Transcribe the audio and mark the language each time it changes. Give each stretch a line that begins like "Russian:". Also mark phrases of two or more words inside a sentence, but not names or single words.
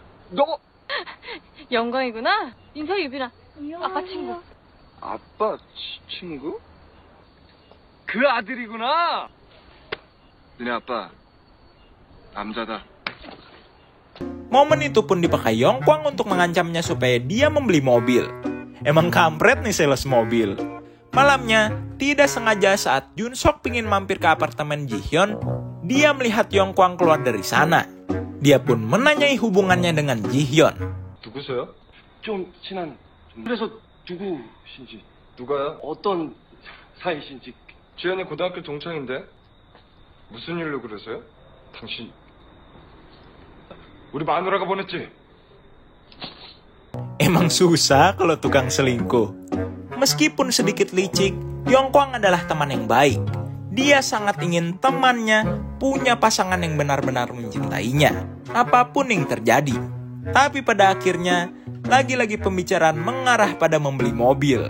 Korean: 너 영광이구나. 인사 유빈아. 아빠 친구. 아빠 친구? 그 아들이구나. 너네 아빠 남자다.
Indonesian: Momen itu pun dipakai Yongkwang untuk mengancamnya supaya dia membeli mobil. Emang kampret nih sales mobil. Malamnya, tidak sengaja saat Junsok pingin mampir ke apartemen Jihyun, dia melihat Yongkwang keluar dari sana. Dia pun menanyai hubungannya dengan Jihyun.
Korean: 누구세요? 좀 친한. 그래서 누구신지. 누가요? 어떤 사이신지. 지현이 고등학교 동창인데 무슨 일로 그러세요? 당신 우리 마누라가 보냈지?
Indonesian: Emang susah kalau tukang selingkuh. Meskipun sedikit licik, Yongkwang adalah teman yang baik. Dia sangat ingin temannya punya pasangan yang benar-benar mencintainya, apapun yang terjadi. Tapi pada akhirnya, lagi-lagi pembicaraan mengarah pada membeli mobil.